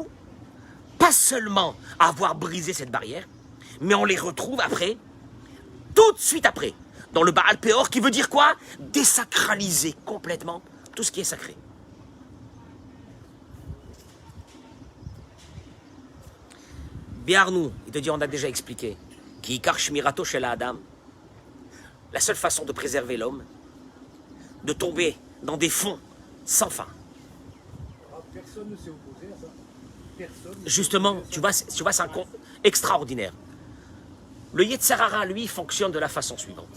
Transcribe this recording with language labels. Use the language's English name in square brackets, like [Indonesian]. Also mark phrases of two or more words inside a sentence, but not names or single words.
[French] Pas seulement à avoir brisé cette barrière, mais on les retrouve après, tout de suite après, dans le Baal Péor, qui veut dire quoi? Désacraliser complètement tout ce qui est sacré. Biarnou, il te dit, on a déjà expliqué, qui [Hebrew] עיקר שמירתו של אדם, [French] la seule façon de préserver l'homme, de tomber dans des fonds sans fin. Personne ne s'est opposé à ça. Personne. Justement, tu vois, c'est un con extraordinaire. Le Yetzer Hara, lui, fonctionne de la façon suivante.